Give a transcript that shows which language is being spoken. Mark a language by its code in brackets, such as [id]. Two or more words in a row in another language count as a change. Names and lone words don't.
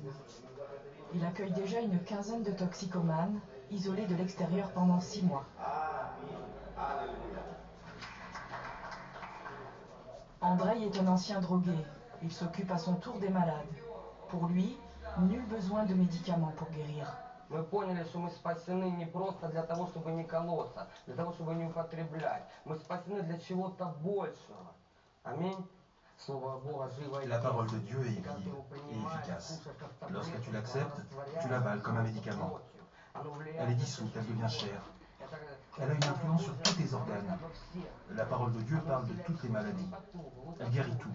[fr] Il accueille déjà une quinzaine de toxicomanes, isolés de l'extérieur pendant 6 mois. Andrei est un ancien drogué. Il s'occupe à son tour des malades. Pour lui, nul besoin de médicaments pour guérir. [ru] Мы поняли, что мы спасены не просто для того, чтобы не колоться, для того, чтобы не употреблять. Мы спасены для чего-то большего. Аминь. [fr] La parole de Dieu est vive et efficace. Lorsque tu l'acceptes, tu l'avales comme un médicament. Elle est dissoute, elle devient chair. Elle a une influence sur tous tes organes. La parole de Dieu parle de toutes les maladies. Elle guérit tout.